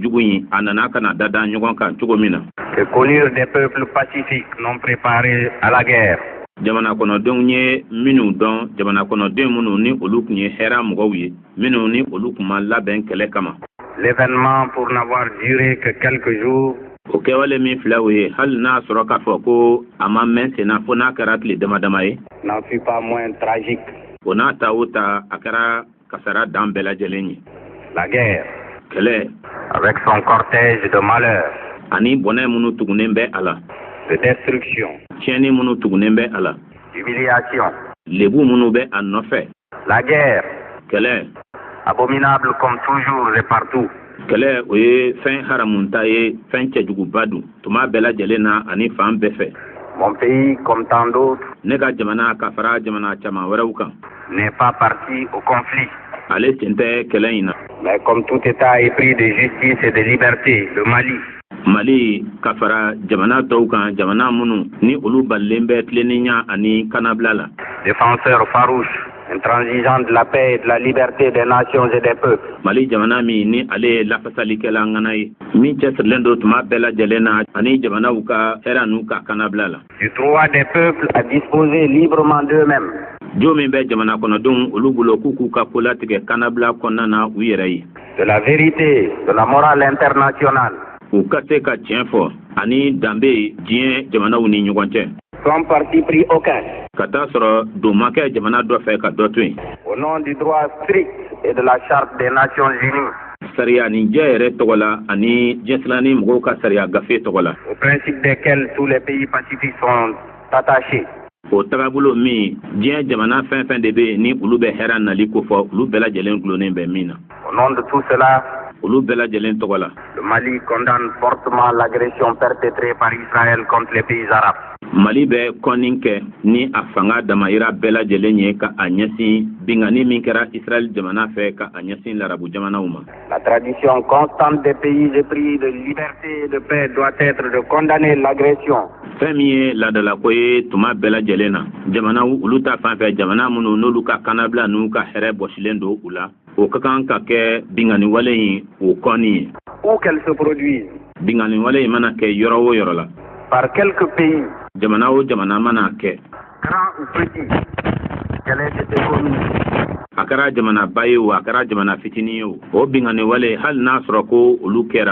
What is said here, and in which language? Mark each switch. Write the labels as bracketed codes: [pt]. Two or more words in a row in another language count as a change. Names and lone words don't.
[fr] Que connurent des peuples pacifiques non préparés à la guerre. [bm] jamana kono don ye minu don jamana kono den munu ni olu kun ye hera mɔgɔw ye minu ni olu kuma labɛn kɛlɛ kama. [fr] L'événement, pour n'avoir duré que quelques jours, [bm] o kɛwale min filɛ o ye hali n'a sɔrɔ k'a fɔ ko a ma mɛn senna fo n'a kɛra tile damadama ye. [fr] n'en fut pas moins tragique. [bm] o n'a ta o ta a kɛra kasara dan bɛɛ lajɛlen ye. [fr] La guerre, [bm] kɛlɛ [fr] avec son cortège de malheur, [bm] ani bɔnɛ minnu tugunen bɛ a la. [fr] de destruction, [bm] tiɲɛni minnu tugunen bɛ a la. [fr] d'humiliation. [bm] lebu minnu bɛ a nɔfɛ. [fr] La guerre, [bm] kɛlɛ [fr] abominable comme toujours et partout. [bm] kɛlɛ o ye fɛn haramunta ye fɛn cɛjuguba dun tuma bɛɛ lajɛlen na ani fan bɛɛ fɛ. [fr] Mon pays, comme tant d'autres, [bm] ne ka jamana ka fara jamana caman wɛrɛw kan. [fr] n'est pas parti au conflit. [bm] ale sen tɛ kɛlɛ in na. [fr] Mais comme tout État épris de justice et de liberté, le Mali, [bm] mali ka fara jamana tɔw kan jamana minnu ni olu balilen bɛ tilennenya ani kanabila la. [fr] défenseur farouche, intransigeant de la paix et de la liberté des nations et des peuples. [bm] mali jamana min ni ale ye lafasalikɛla ŋana ye min cɛsirilen do tuma bɛɛ lajɛlen na ani jamanaw ka hɛrɛ n'u ka kanabila la. [fr] Du droit des peuples à disposer librement d'eux-mêmes. [bm] jo min bɛ jamana kɔnɔdenw olu bolo k'u k'u ka kolatigɛ kanabila kɔnɔna na u yɛrɛ ye. [fr] De la vérité, de la morale internationale. [bm] u ka se ka tiɲɛ fɔ ani danbe diɲɛ jamanaw ni ɲɔgɔn cɛ. [fr] Sans parti pris aucun. [bm] ka taa sɔrɔ don ma kɛ jamana dɔ fɛ ka dɔ to yen. [fr] Au nom du droit strict et de la charte des Nations Unies. [bm] sariya ni jɛ yɛrɛ tɔgɔ la ani diɲɛsilani mɔgɔw ka sariya gafe tɔgɔ la. [fr] Au principe desquels tous les pays pacifiques sont attachés. [bm] o tagabolo min diɲɛ jamana fɛn fɛn de bɛ yen ni olu bɛ hɛrɛ nali ko fɔ olu bɛɛ lajɛlen gulonnen bɛ min na. [fr] Au nom de tout cela, [bm] olu bɛɛ lajɛlen tɔgɔ la. [fr] le Mali condamne fortement l'agression perpétrée par Israël contre les pays arabes. [bm] mali bɛ kɔni kɛ ni a fanga damayira bɛɛ lajɛlen ye ka a ɲɛsin bingani min kɛra israɛl jamana fɛ ka a ɲɛsin larabu jamanaw ma. [fr] La tradition constante des pays épris de liberté et de paix doit être de condamner l'agression. [bm] fɛn min ye ladalako ye tuma bɛɛ lajɛlen na jamanaw olu ta fan fɛ jamana minnu n'olu ka kanabila n'u ka hɛrɛ bɔsilen do u la o ka kan ka kɛ binganiwale in o kɔni ye. [fr] Où qu'elle se produise. [bm] binganiwale in mana kɛ yɔrɔ o yɔrɔ la. [fr] Par quelques pays. [bm] jamana o jamana mana kɛ. [fr] Grand ou petit. Quelle est cette économie? [bm] a kɛra jamana ba ye o a kɛra jamana fitinin ye o binganiwale hali n'a sɔrɔ ko olu kɛra.